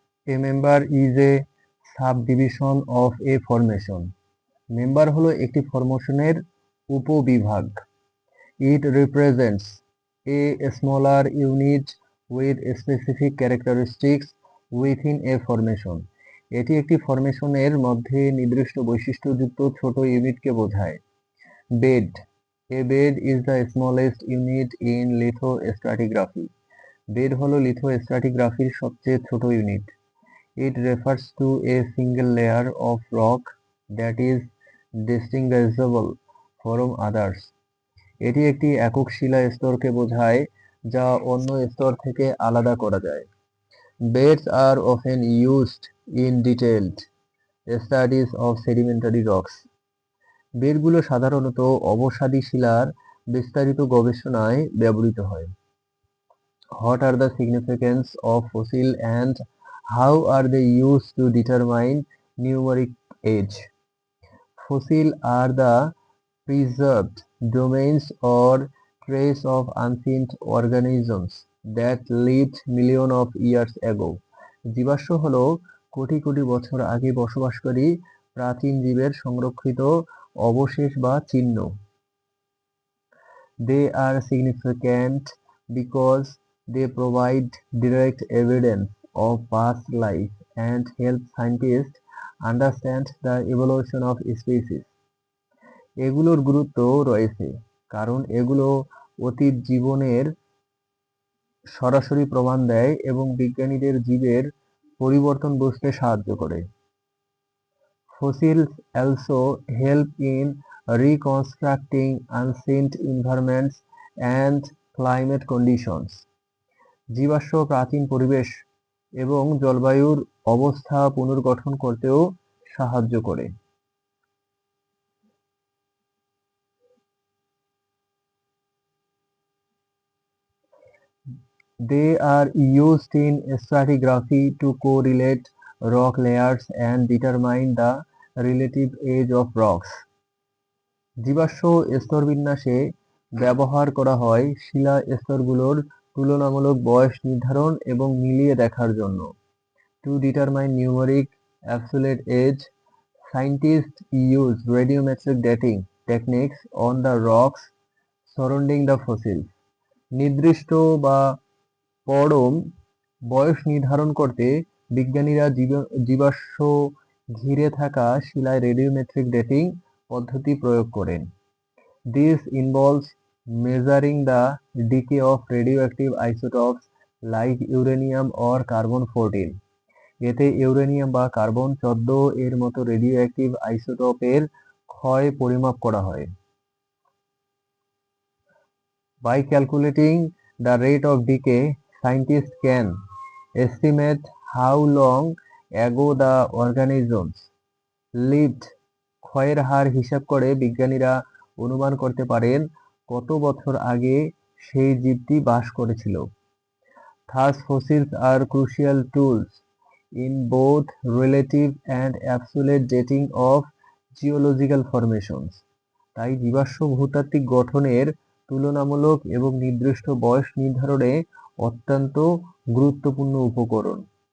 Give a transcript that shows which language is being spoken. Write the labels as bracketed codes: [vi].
[en] A member is a subdivision of a formation. [bn] Member হলো একটি ফরমেশনের উপবিভাগ। [en] It represents a smaller unit with specific characteristics within a formation. [bn] এটি একটি ফরমেশনের মধ্যে নির্দিষ্ট বৈশিষ্ট্যযুক্ত ছোট ইউনিটকে বোঝায়। [en] Bed. A bed is the smallest unit in lithostratigraphy. [bn] Bed হলো লিথোস্ট্রাটিগ্রাফির সবচেয়ে ছোট unit. [en] It refers to a single layer of rock that is distinguishable from others. [bn] এটি একটি একক শিলা স্তরকে বোঝায় যা অন্য স্তর থেকে আলাদা করা যায়। [en] Beds are often used in detailed studies of sedimentary rocks. [bn] বেডগুলো সাধারণত অবসাদী শিলার বিস্তারিত গবেষণায় ব্যবহৃত হয়। [en] What are the significance of fossil and how are they used to determine numeric age? Fossil are the preserved domains or trace of ancient organisms that lived millions of years ago. [bn] জীবাশ্ম হলো কোটি কোটি বছর আগে বসবাসকারী প্রাচীন জীবের সংরক্ষিত অবশেষ বা চিহ্ন। [en] They are significant because they provide direct evidence of past life and help scientists understand the evolution of species. [bn] এগুলোর গুরুত্ব রয়েছে কারণ এগুলো অতীত জীবনের সরাসরি প্রমাণ দেয় এবং বিজ্ঞানীদের জীবের পরিবর্তন বুঝতে সাহায্য করে। [en] Fossils also help in reconstructing ancient environments and climate conditions. [bn] জীবাশ্ম প্রাচীন পরিবেশ এবং জলবায়ুর অবস্থা পুনর্গঠন করতেও সাহায্য করে। [en] They are used in stratigraphy to correlate rock layers and determine the relative age of rocks. [bn] জীবাশ্ম স্তরবিন্যাসে ব্যবহার করা হয় শিলা স্তরগুলোর তুলনামূলক বয়স নির্ধারণ এবং মিলিয়ে দেখার জন্য। [en] To determine numeric absolute age, scientists use radiometric dating techniques on the rocks surrounding the fossils. [bn] নির্দিষ্ট বা পরম বয়স নির্ধারণ করতে বিজ্ঞানীরা জীবাশ্ম ঘিরে থাকা শিলায় রেডিওমেট্রিক ডেটিং পদ্ধতি প্রয়োগ করেন। [en] This involves measuring the decay of radioactive isotopes like uranium or carbon-14. [bn] এতে ইউরেনিয়াম বা কার্বন 14 এর মতো রেডিওঅ্যাক্টিভ আইসোটোপের ক্ষয় পরিমাপ করা হয়। [en] By calculating the rate of decay, scientists can estimate how long ago the organisms lived. [bn] ক্ষয়ের হার হিসাব করে বিজ্ঞানীরা অনুমান করতে পারেন কত বছর আগে সেই জীবটি বাস করেছিল। [en] Thus, fossils are crucial tools in both relative and absolute dating of geological formations. [bn] তাই জীবাশ্ম ভূতাত্ত্বিক গঠনের তুলনামূলক এবং নির্দিষ্ট বয়স নির্ধারণে অত্যন্ত গুরুত্বপূর্ণ উপকরণ।